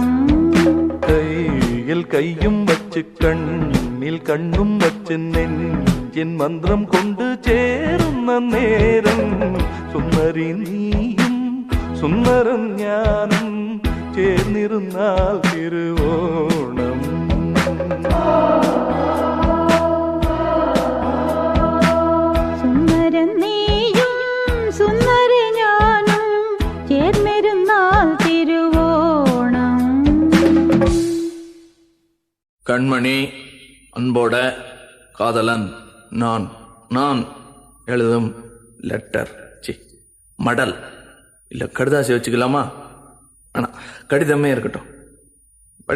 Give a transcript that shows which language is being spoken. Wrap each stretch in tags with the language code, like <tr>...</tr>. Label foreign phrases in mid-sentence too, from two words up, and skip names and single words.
<ml>കയ്യിൽ കയ്യും വച്ച് കണ്ണിൽ കണ്ണും വച്ച് നെഞ്ചിൻ മന്ത്രം കൊണ്ട് ചേരുന്ന നേരം സുന്ദരി നീയും സുന്ദരം ഞാനും ചേർന്നിരുന്നാൽ തിരുവോണം. സുന്ദരം നീയും സുന്ദരി ഞാനും ചേർന്നിരുന്നാൽ തിരുവോണം.</ml> <ta>கண்மணி அன்போட காதலன் நான் நான் எழுதும் லெட்டர் மடல் இல்லை கடிதாசி வச்சுக்கலாமா? ஆனால் கடிதமே இருக்கட்டும். படி.</ta>